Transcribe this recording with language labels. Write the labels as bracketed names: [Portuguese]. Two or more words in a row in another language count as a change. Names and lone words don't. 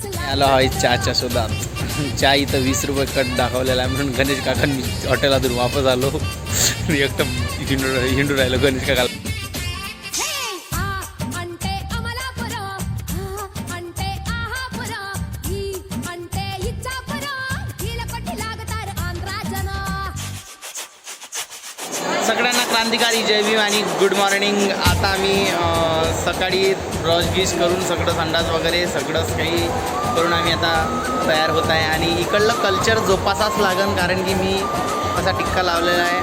[Marathi] आलो आहे चहाच्या शोधात. चहा इथं 20 रुपये कट दाखवलेला आहे म्हणून गणेश काकांनी हॉटेलातून वापस आलो. एकदम हिंडू राहिलो गणेश काका. [Telugu] అంటే అమలాపురం అంటే ఆహాపురం ఈ అంటే ఇచ్చాపురం కీల కొట్టి లాగుతారు ఆంధ్ర జనం. [Marathi] सगळ्यांना क्रांतिकारी जय भीम आणि [English] good morning. [Marathi] आता आम्ही सकाळी ब्रश गिश करून सगळं संडास वगैरे सगळंच काही करून आम्ही आता तयार होत आहे. आणि इकडलं कल्चर जोपासाच लागन कारण की मी असा टिक्का लावलेला आहे.